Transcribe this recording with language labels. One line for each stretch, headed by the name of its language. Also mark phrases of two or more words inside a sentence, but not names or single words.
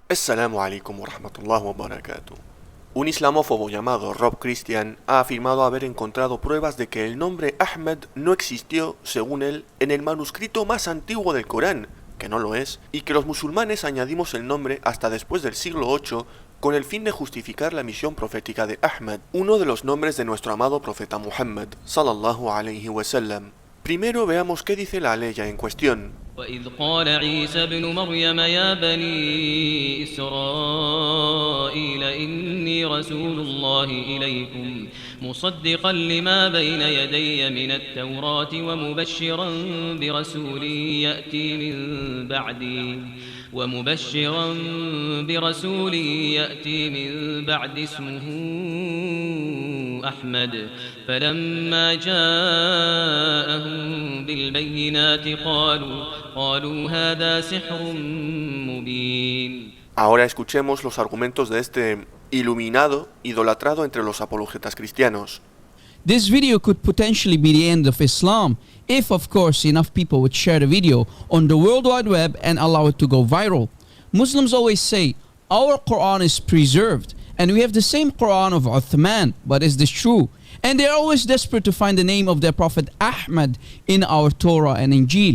Arabic: السلام عليكم ورحمة الله وبركاته.
Spanish: Un islamófobo llamado Rob Christian ha afirmado haber encontrado pruebas de que el nombre Ahmed no existió, según él, en el manuscrito más antiguo del Corán, que no lo es, y que los musulmanes añadimos el nombre hasta después del siglo VIII con el fin de justificar la misión profética de Ahmed, uno de los nombres de nuestro amado profeta Muhammad,
Arabic: صلى الله عليه وسلم.
Spanish: Primero veamos qué dice la aleya en cuestión.
Arabic: وإذ قال عيسى ابن مريم يا بني إسرائيل إني رسول الله إليكم مصدقا لما بين يدي من التوراة ومبشرا برسول يأتي من بعد اسمه أحمد فلما جاءهم بالبينات قالوا هذا سحر مبين.
Spanish: Ahora escuchemos los argumentos de este iluminado, idolatrado entre los apologetas cristianos.
English: This video could potentially be the end of Islam if, of course, enough people would share the video on the World Wide Web and allow it to go viral. Muslims always say, our Quran is preserved and we have the same Quran of Uthman, but is this true? And they are always desperate to find the name of their prophet Ahmad in our Torah and Injil.